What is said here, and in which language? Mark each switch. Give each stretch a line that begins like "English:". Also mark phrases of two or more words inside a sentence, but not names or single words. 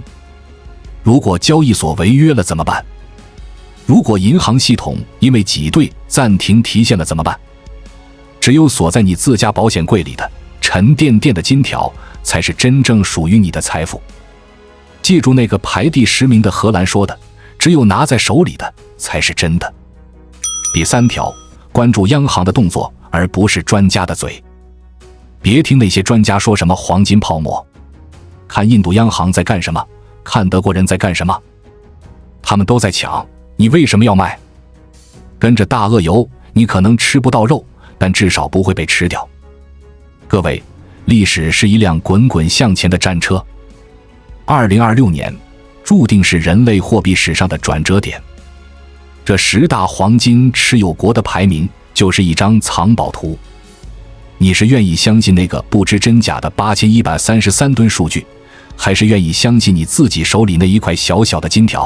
Chinese: 如果交易所違約了怎麼辦？如果銀行系統因為擠兌暫停提現了怎麼辦？只有鎖在你自家保險櫃裡的沉甸甸的金條，才是真正屬於你的財富。記住那個排第10 名的荷蘭說的，只有拿在手裡的才是真的。第3條，關注央行的動作，而不是專家的嘴。別聽那些專家說什麼黃金泡沫，看印度央行在幹什麼，看德國人在幹什麼，他們都在搶，你為什麼要賣？跟着大鱷游，你可能吃不到肉，但至少不會被吃掉。各位，歷史是一輛滾滾向前的戰車。2026年注定是人類貨幣史上的轉折點。這10大黃金持有國的排名就是一張藏寶圖。你是願意相信那個不知真假的8133噸數據，還是願意相信你自己手裡那一塊小小的金條？